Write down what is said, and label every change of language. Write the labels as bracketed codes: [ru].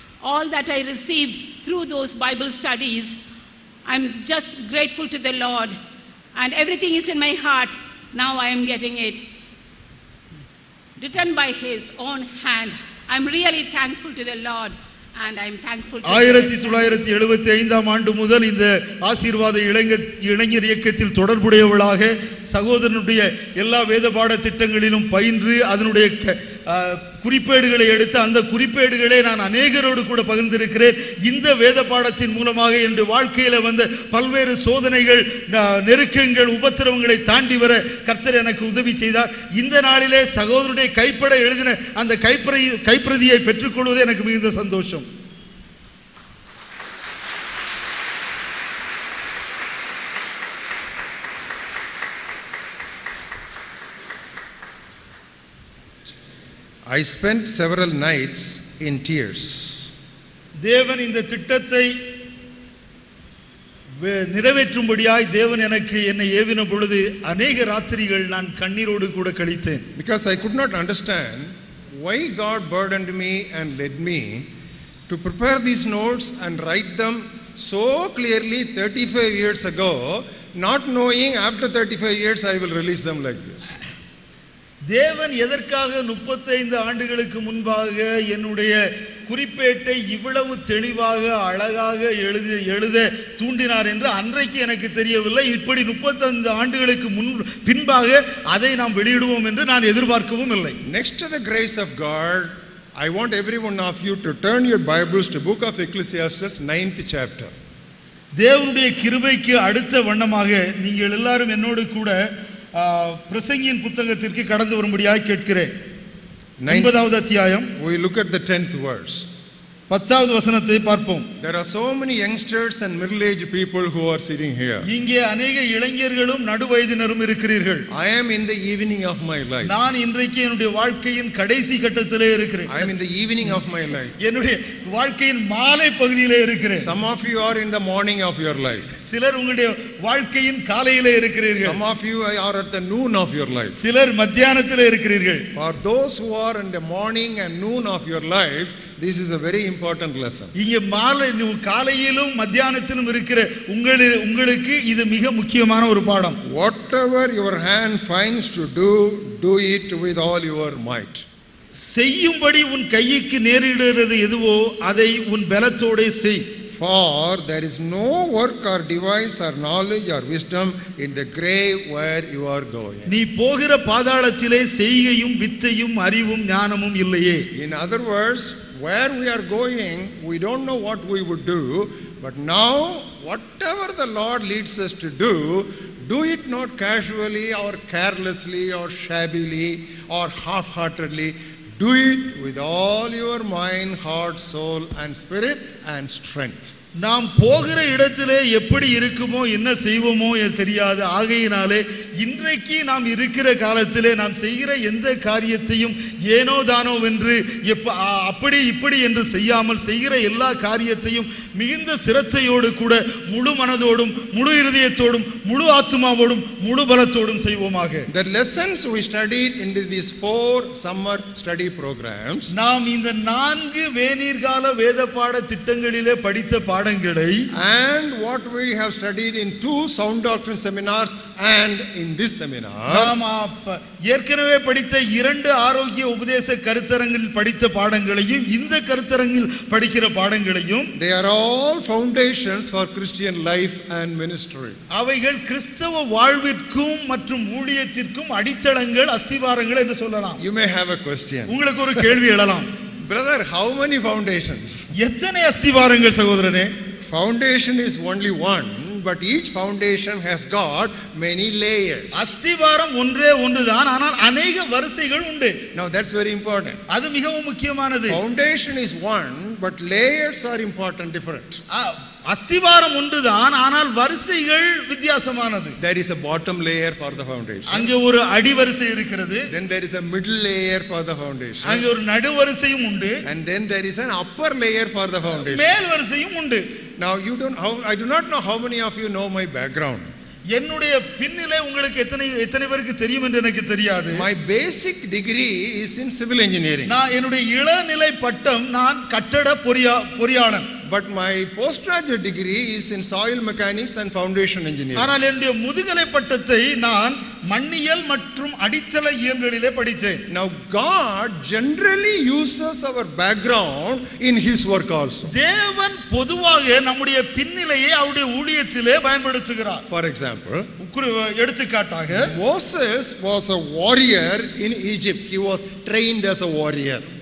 [en] All that I received through those Bible studies, I'm just grateful to the Lord. And everything is in my heart. Now I am getting it written by His own hand. I'm really thankful to the Lord. And I'm thankful to [ta] 1975 ஆண்டு முதல் இந்த ஆசீர்வாத இளைஞர் இயக்கத்தில் தொடர்புடையவளாக சகோதரனுடைய எல்லா வேத பாட திட்டங்களிலும் பயின்று அதனுடைய குறிப்பேடுகளை எடுத்து அந்த குறிப்பேடுகளை நான் அநேகரோடு கூட பகிர்ந்திருக்கிறேன். இந்த வேத பாடத்தின் மூலமாக என்னுடைய வாழ்க்கையில் வந்த பல்வேறு சோதனைகள், நெருக்கங்கள், உபத்திரவங்களை தாண்டி வர கர்த்தர் எனக்கு உதவி செய்தார். இந்த நாளிலே சகோதரனுடைய கைப்பட எழுதின அந்த கைப்பிரதியை பெற்றுக்கொள்வது எனக்கு மிகுந்த சந்தோஷம். [en] I spent several nights in tears. [ta] தேவன் இந்த திட்டத்தை நிறைவேற்றும்படியாய் தேவன் எனக்கு என்னை ஏவின பொழுது அநேக ராத்திரிகள் நான் கண்ணீரோடு கூட கழித்தேன். [en] Because I could not understand why God burdened me and led me to prepare these notes and write them so clearly 35 years ago, not knowing after 35 years I will release them like this. [ta] தேவன் எதற்காக 35 ஆண்டுகளுக்கு முன்பாக என்னுடைய குறிப்பேட்டை இவ்வளவு தெளிவாக அழகாக எழுத தூண்டினார் என்று அன்றைக்கு எனக்கு தெரியவில்லை. இப்படி 35 ஆண்டுகளுக்கு பின்பாக அதை நாம் வெளியிடுவோம் என்று நான் எதிர்பார்க்கவும் இல்லை. [en] Next to the grace of God, I want every one of you to turn your Bibles to book of Ecclesiastes 9th chapter. [ta] தேவனுடைய கிருபைக்கு அடுத்த வண்ணமாக நீங்கள் எல்லாரும் என்னோடு கூட பிரசங்கியின் புத்தகத்திற்கு கடந்து வரும்படியாக கேட்கிறேன். 9வது அத்தியாயம். [en] We look at the 10th verse. [ta] 10வது வசனத்தை பார்ப்போம். [en] There are so many youngsters and middle-aged people who are sitting here. [ta] இங்கே अनेक இளைஞர்களும் நடுவயதினரும் இருக்கிறீர்கள். [en] I am in the evening of my life. [ta] நான் இன்றைக்கு என்னுடைய வாழ்க்கையின் கடைசி கட்டத்திலே இருக்கிறேன். [en] I am in the evening of my life. [ta] என்னுடைய வாழ்க்கையின் மாலை பகுதியிலே இருக்கிறேன். [en] Some of you are in the morning of your life. [ta] சிலர் உங்களுடைய வாழ்க்கையின் காலையிலே இருக்கிறீர்கள். [en] Some of you are at the noon of your life. [ta] சிலர் மத்தியானத்திலே இருக்கிறீர்கள். [en] For those who are in the morning and noon of your life, this is a very important lesson. [ta] இங்கே மாலை காலையிலும் மத்தியானத்திலும் இருக்கிற உங்களுக்கு இது மிக முக்கியமான ஒரு பாடம். [en] Whatever your hand finds to do, do it with all your might. [ta] செய்யும்படி உன் கைக்கு நேரிடுகிறது எதுவோ அதை உன் பலத்தோடே செய். [en] For there is no work or device or knowledge or wisdom in the grave where you are going. [ta] நீ போகிற பாதாளத்திலே செய்கையும் வித்தையும் அறிவும் ஞானமும் இல்லையே. [en] In other words, where we are going, we don't know what we would do, But now, whatever the Lord leads us to do it not casually or carelessly or shabbily or half-heartedly. Do it with all your mind, heart, soul and spirit and strength. [ta] நாம் போகிற இடத்திலே எப்படி இருக்குமோ என்ன செய்வோமோ தெரியாது. ஆகையினாலே இன்றைக்கு நாம் இருக்கிற காலத்திலே நாம் செய்கிற எந்த காரியத்தையும் ஏனோ தானோ வென்று அப்படி இப்படி என்று செய்யாமல் செய்கிற எல்லா காரியத்தையும் மிகுந்த சிரத்தையோடு கூட முழு மனதோடும் முழு இருதயத்தோடும் முழு ஆத்துமாவோடும் முழு பலத்தோடும் செய்வோமாக. [en] The lessons we studied in these 4 summer study programs, [ta] நாம் இந்த 4 வேநீர்கால வேத பாட திட்டங்களிலே படித்த பாடங்களை [en] and what we have studied in 2 sound doctrine seminars and in this seminar, [ta] நாம் ஏற்கனவே படித்த 2 ஆரோக்கிய உபதேச கருத்தரங்கில் படித்த பாடங்களையும் இந்த கருத்தரங்கில் படிக்கிற பாடங்களையும், [en] they are all foundations for Christian life and ministry. [ta] அவைகள் கிறிஸ்தவ வாழ்விற்கும் மற்றும் ஊழியத்திற்கும் அடித்தளங்கள் அஸ்திவாரங்கள் என்று சொல்லலாம். [en] You may have a question. [ta] உங்களுக்கு ஒரு கேள்வி எழலாம். [en] Brother, how many foundations? [ta] எத்தனை அஸ்திவாரங்கள் சகோதரனே? [en] Foundation is only one, but each foundation has got many layers. [ta] அஸ்திவாரம் ஒன்றே ஒன்றுதான், ஆனால் अनेक வரிசைகள் உண்டு. [en] Now that's very important. [ta] அது மிகவும் முக்கியமானது. [en] Foundation is one, but layers are important, different. [ta] அஸ்திவாரம் ஒன்றுதான், ஆனால் வரிசைகள் வித்தியாசமானது. [en] There is a bottom layer for the foundation. [ta] அங்கே ஒரு அடிவரிசை இருக்கிறது. [en] Then there is a middle layer for the foundation. [ta] அங்கே ஒரு நடுவரிசையும் உண்டு. [en] And then there is an upper layer for the foundation. [ta] மேல் வரிசையும் உண்டு. [en] Now I do not know how many of you know my background. [ta] என்னுடைய பின்னிலே உங்களுக்கு எத்தனை பேருக்கு தெரியும் என்று எனக்கு தெரியாது. [en] My basic degree is in civil engineering. [ta] நான் என்னுடைய இளநிலை பட்டம் நான் கட்டட பொறியாளன். [en] But my postgraduate degree is in soil mechanics and foundation engineering. [ta] ஆனால் என்னுடைய முதுகலை பட்டத்தை நான் மண்ணியல் மற்றும் அடித்தள இயல்களிலே படித்தேன். [en] Now God generally uses our background in his work also. [ta] தேவன் பொதுவாக நம்முடைய பின்னிலையை அவருடைய ஊழியத்திலே பயன்படுத்துகிறார். [en] For example, [ta] எடுத்துக்காட்டாக [en] Moses was a warrior in Egypt. He was trained as a warrior.